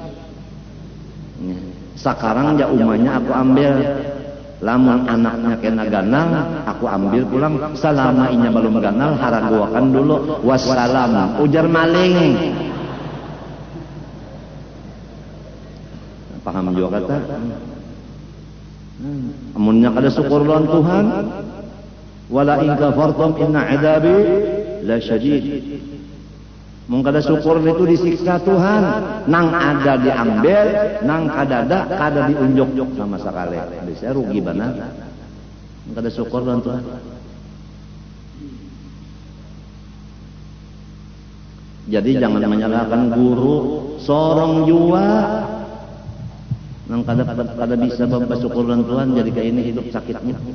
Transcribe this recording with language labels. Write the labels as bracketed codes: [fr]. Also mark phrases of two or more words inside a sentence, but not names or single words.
[bjn] Sekarang ya umanya aku ambil, lamun anaknya kena ganal, aku ambil pulang. Selama inya belum ganal, haraguakan dulu. Wassalam, ujar maling. Paham juga kata? Amunnya kada syukur lawan Tuhan, [ar] ولئن كفرتم إن عذابي لشديد. [bjn] Mun kada syukur itu disiksa Tuhan, nang ada diambil, nang kada ada kada diunjuk sama sekali. Jadi saya rugi benar. Mun kada syukur lawan Tuhan. Jadi jangan menyalahkan guru, sorong jua nang kada bisa bersyukur lawan Tuhan, jadi kayak ini hidup sakitnya.